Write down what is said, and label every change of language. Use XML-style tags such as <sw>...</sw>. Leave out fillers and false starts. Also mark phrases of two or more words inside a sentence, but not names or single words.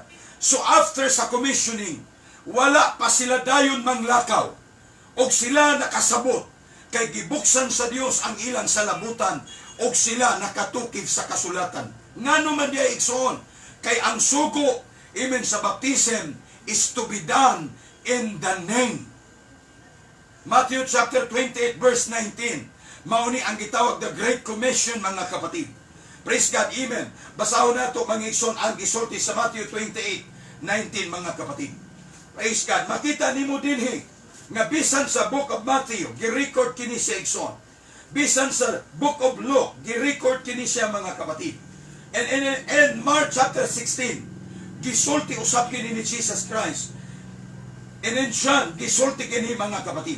<ceb>So after sa commissioning, wala pa sila dayon manglakaw og sila nakasabot kay gibuksan sa Dios ang ilang salabutan og sila nakatukib sa kasulatan. Ngano man diay igsoon, kay ang sugo, amen, sa baptism</ceb> <en>is to be done in the name.</en> <ceb>Matthew chapter 28 verse 19, mao ni ang gitawag the Great Commission, mga kapatid.</ceb> <en>Praise God, amen.</en> <ceb>Basahon nato, mga igsoon, ang gisulti sa Matthew 28:19, mga kapatid.</ceb> <en>Praise God.</en> <ceb>Makita nimo dinhi nga bisan sa Book of Matthew gi-record kini siya igsoon, bisan sa Book of Luke gi-record kini siya mga kapatid, and Mark chapter 16 gisulti usab kini ni Jesus Christ,</ceb> <en>and in</en> <ceb>John gisulti kini mga kapatid.</ceb>